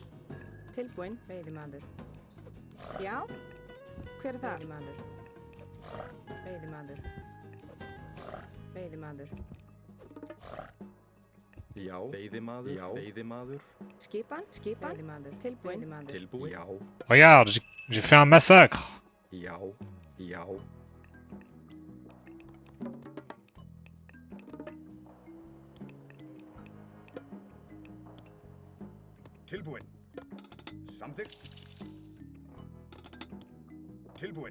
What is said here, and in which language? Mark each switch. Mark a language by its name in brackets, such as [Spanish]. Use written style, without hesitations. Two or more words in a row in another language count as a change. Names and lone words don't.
[Icelandic] Tilbúinn. Veiðimaður. Já. Hver er þar? Veiðimaður. Veiðimaður. Veiðimaður. Já. Veiðimaður. Já. Veiðimaður. Skipan. Skipan. Veiðimaður. Tilbúinn. Veiðimaður. Tilbúin. Já. [French] Regarde, j'ai fait un massacre. [Icelandic] Já. Já. Tilbúin. Samþykkt. Tilbúin.